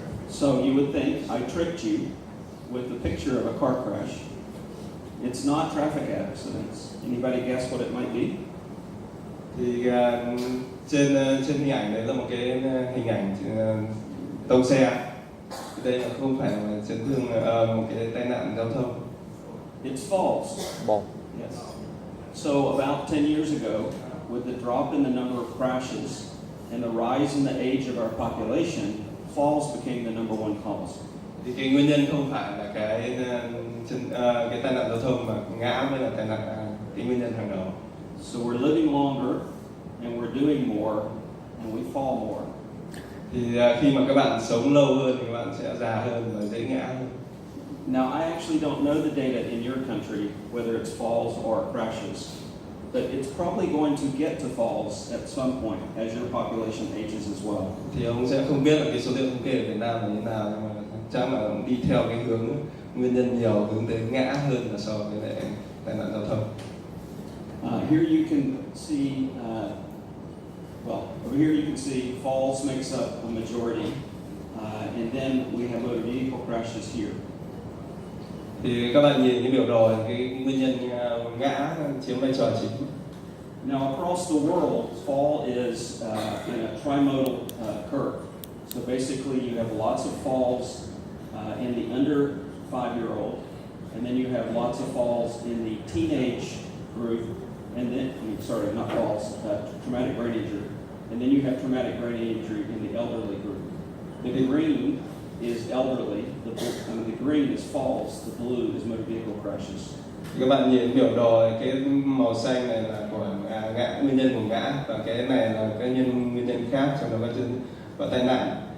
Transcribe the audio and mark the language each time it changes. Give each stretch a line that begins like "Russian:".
English: So you would think I tricked you with the picture of a car crash. It's not traffic accidents. Anybody guess what it might be?
Vietnamese: Thì trên hình ảnh đấy là một cái hình ảnh tông xe. Đây là không phải là chấn thương một cái tai nạn giao thông.
English: It's falls. Bomb. Yes. So about 10 years ago, with the drop in the number of crashes and the rise in the age of our population, falls became the number one cause.
Vietnamese: Thì cái nguyên nhân không phải là cái tai nạn giao thông mà ngã mới là cái nguyên nhân hàng đầu.
English: So we're living longer and we're doing more and we fall more.
Vietnamese: Thì khi mà các bạn sống lâu hơn thì các bạn sẽ già hơn và dễ ngã hơn.
English: Now I actually don't know the data in your country whether it's falls or crashes, but it's probably going to get to falls at some point as your population ages as well.
Vietnamese: Thì ông sẽ không biết là cái số liệu thống kê ở Việt Nam là như thế nào, nhưng mà chắc là ông đi theo cái hướng nguyên nhân nhiều hướng tới ngã hơn là so với lại tai nạn giao thông.
English: Here you can see, over here you can see falls makes up a majority, and then we have motor vehicle crashes here.
Vietnamese: Thì các bạn nhìn cái biểu đồ cái nguyên nhân ngã chiếm vai trò chính.
English: Now across the world, fall is in a trimodal curve. So basically you have lots of falls in the under 5-year-old, and then you have lots of falls in the teenage group, and then, not falls, traumatic brain injury. And then you have traumatic brain injury in the elderly group. The green is elderly, the green is falls, the blue is motor vehicle crashes.
Vietnamese: Các bạn nhìn biểu đồ cái màu xanh này là của ngã, nguyên nhân của ngã, và cái này là cái nguyên nhân khác trong đó có tai nạn.